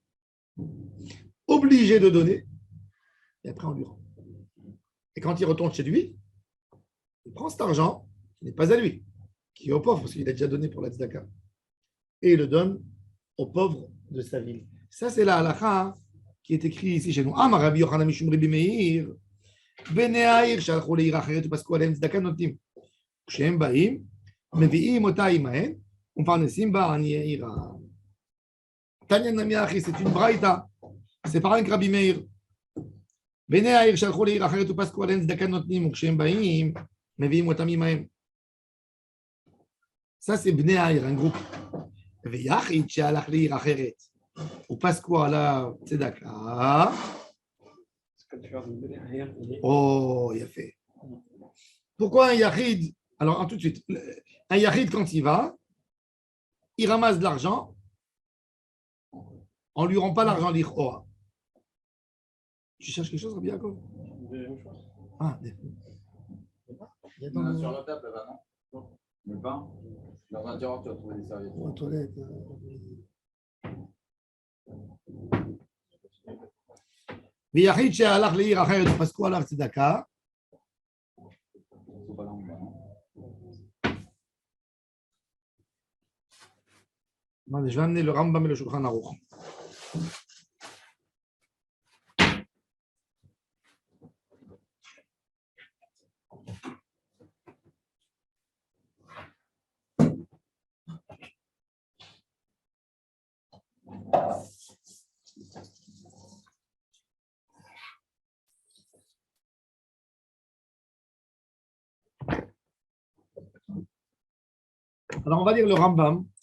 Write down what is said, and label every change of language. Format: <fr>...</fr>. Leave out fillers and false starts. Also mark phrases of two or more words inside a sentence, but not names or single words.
<fr>Obligé de donner, et après, on lui rend. Et quand il retourne chez lui, il prend cet argent, qui n'est pas à lui, qui est au pauvre, parce qu'il a déjà donné pour la tzedaka, et il le donne aux pauvres de sa ville. Ça, c'est la halakha qui est écrit ici chez nous.</fr> <he>אמר רבי יוחנן משום רבי מאיר, בני העיר שלחו לעיר אחרת ופסקו עליהם צדקה נותנים. כשהם באים, מביאים אותה עמהם ומפרנסים בה עניי עירם. תניא נמי אחי,</he> <fr>c'est une braïta. C'est pareil que Rabbi Meir.</fr> <he>בני העיר שלחו לעיר אחרת ופסקו עליהם צדקה נותנים, וכשהם באים, מביאים אותם עמהם.</he> <fr>Ça, c'est</fr> <he>בני העיר,</he> <fr>un groupe.</fr> <he>ויחיד שהלך לעיר אחרת, ופסקו עליו צדקה.</he> <fr>Oh, il a fait. Pourquoi un yachid? Alors, tout de suite, un yachid, quand il va, il ramasse de l'argent, on ne lui rend pas l'argent l'Ichora. Tu cherches quelque chose, Rabbi Yaakov? Ah, non, sur la table, là-bas, non? Le pain? Dans un tiroir, tu vas trouver des serviettes. Aux toilettes.</fr> <he>ויחיד שהלך לעיר אחרת ופסקו עליו צדקה.</he> <fr>Je vais amener le Rambam et le Shulchan Aruch. Alors, on va lire le Rambam.</fr>